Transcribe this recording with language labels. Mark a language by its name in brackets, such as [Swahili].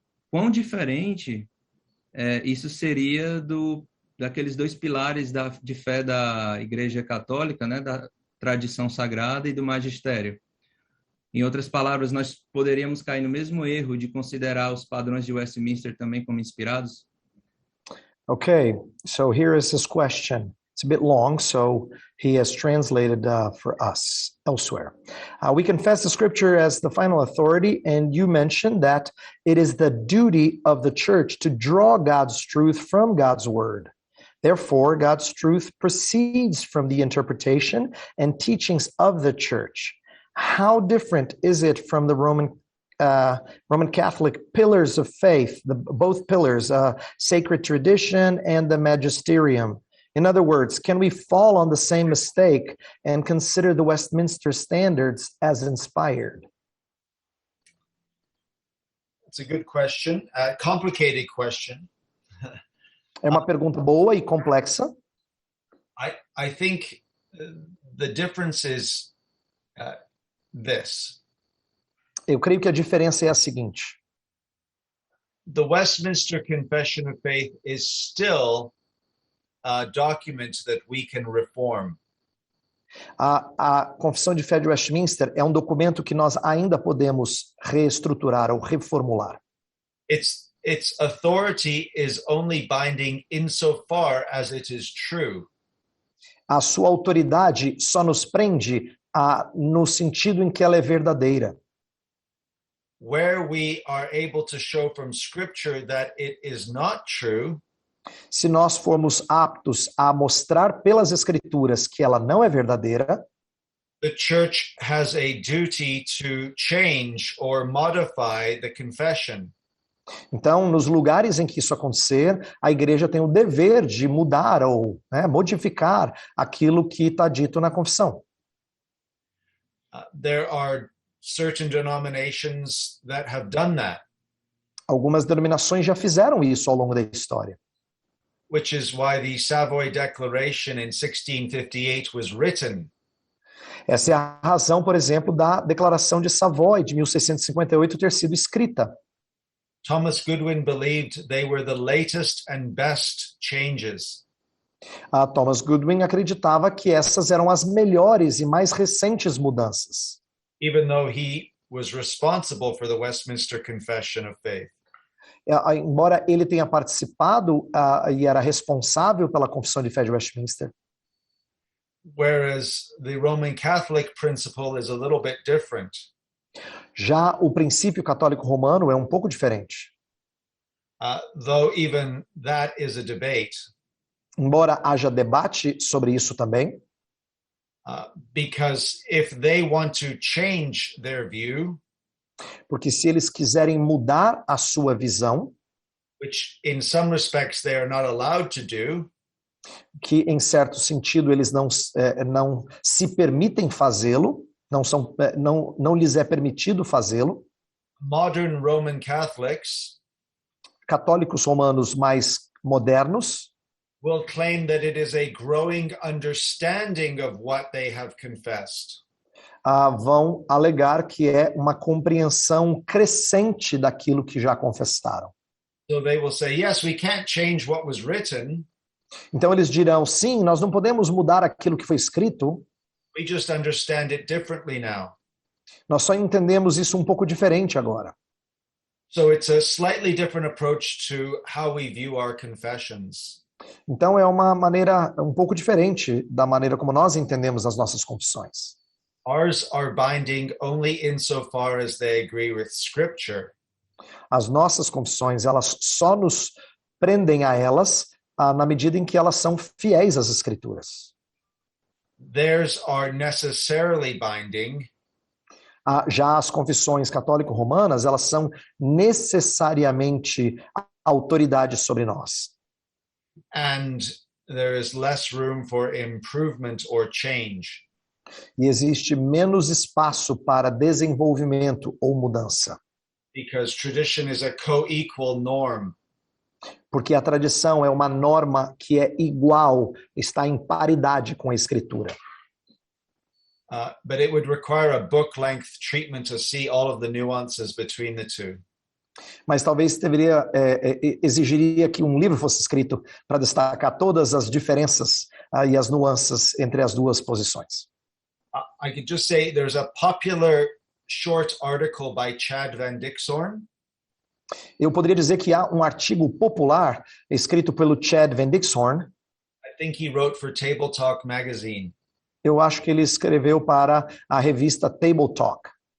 [Portuguese] Quão diferente isso seria daqueles dois pilares de fé da Igreja Católica, né, da tradição sagrada e do magistério. Em outras palavras, nós poderíamos cair no mesmo erro de considerar os padrões de Westminster também como inspirados? [English] Okay, so here is his question. It's a bit long, so he has translated for us elsewhere. We confess the scripture as the final authority, and you mentioned that it is the duty of the church to draw God's truth from God's word. Therefore, God's truth proceeds from the interpretation and teachings of the church. How different is it from the Roman Catholic pillars of faith, both pillars, sacred tradition and the magisterium? In other words, can we fall on the same mistake and consider the Westminster Standards as inspired? It's a good question, a complicated question. [Portuguese] É uma pergunta boa e complexa. [English] I think the difference is this. [Portuguese] Eu creio que a diferença é a seguinte. [English] The Westminster Confession of Faith is still a document that we can reform. [Portuguese] A Confissão de Fé de Westminster é um documento que nós ainda podemos reestruturar ou reformular. [English] Its authority is only binding insofar as it is true. [Portuguese] A sua autoridade só nos prende no sentido em que ela é verdadeira. [English] Where we are able to show from Scripture that it is not true, [Portuguese] se nós formos aptos a mostrar pelas Escrituras que ela não é verdadeira, [English] the church has a duty to change or modify the confession. [Portuguese] Então, nos lugares em que isso acontecer, a igreja tem o dever de mudar ou modificar aquilo que está dito na confissão. [English] There are certain denominations that have done that. [Portuguese] Algumas denominações já fizeram isso ao longo da história. [English] Which is why the Savoy Declaration in 1658 was written. [Portuguese] Essa é a razão, por exemplo, da Declaração de Savoy de 1658 ter sido escrita. [English] Thomas Goodwin believed they were the latest and best changes. [Portuguese] Thomas Goodwin acreditava que essas eram as melhores e mais recentes mudanças. [English] Even though he was responsible for the Westminster Confession of Faith. [Portuguese] Embora ele tenha participado e era responsável pela Confissão de Fé de Westminster. [English] Whereas the Roman Catholic principle is a little bit different. [Portuguese] Já o princípio católico romano é um pouco diferente. [English] Though even that is a debate. [Portuguese] Embora haja debate sobre isso também. [English] Because if they want to change their view, [Portuguese] porque se eles quiserem mudar a sua visão, [English] which in some respects they are not allowed to do, [Portuguese] que em certo sentido eles não se permitem fazê-lo, não lhes é permitido fazê-lo. [English] Modern Roman Catholics, [Portuguese] católicos romanos mais modernos, [English] will claim that it is a growing understanding of what they have confessed. [Portuguese] vão alegar que é uma compreensão crescente daquilo que já confessaram. [English] So they will say, yes, we can't change what was written. [Portuguese] Então eles dirão, sim, nós não podemos mudar aquilo que foi escrito, [English] We just understand it differently now. [Portuguese] nós só entendemos isso um pouco diferente agora. [English] So it's a slightly different approach to how we view our confessions. [Portuguese] Então é uma maneira um pouco diferente da maneira como nós entendemos as nossas confissões. [English] Ours are binding only insofar as they agree with Scripture. [Portuguese] As nossas confissões, elas só nos prendem a elas na medida em que elas são fiéis às Escrituras. [English] Theirs are necessarily binding [Portuguese] Já as confissões católico-romanas, elas são necessariamente autoridade sobre nós. [English] and there is less room for improvement or change. [Portuguese] E existe menos espaço para desenvolvimento ou mudança. [English] Because tradition is a co-equal norm. [Portuguese] Porque a tradição é uma norma que é igual, está em paridade com a Escritura. [English] But it would require a book-length treatment to see all of the nuances between the two. [Portuguese] Mas talvez exigiria que um livro fosse escrito para destacar todas as diferenças e as nuances entre as duas posições. [English] I could just say there's a popular short article by Chad Van Dixhoorn. [Portuguese] Eu poderia dizer que há um artigo popular escrito pelo Chad Van Dixhoorn. [English] I think he wrote for Table Talk magazine. [Portuguese] Eu acho que ele escreveu para a revista Table Talk